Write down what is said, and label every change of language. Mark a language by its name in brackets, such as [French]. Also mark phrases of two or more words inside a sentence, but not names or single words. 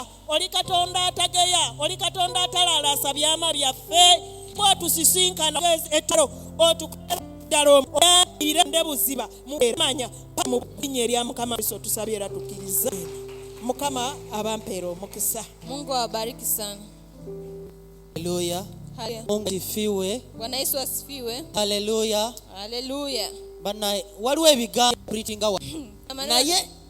[Ganda] Oli Katonda atageya, oli Katonda atalaalasa byama byaffe. Bw'otusisinkana ettalo otukolera ddala oyambire nde buziba mumanya mu linnya erya Mukama Yesu tusabye era tukkiriza. Mukama abampeera omukisa. [Swahili] Mungu awabariki sana. Haleluya. Haleluya. Mungu asifiwe. Bwana Yesu asifiwe. Haleluya. Haleluya. [Ganda] Bana waliwo ebigambo pritinga wa. [Swahili] Maneno- [Ganda] naye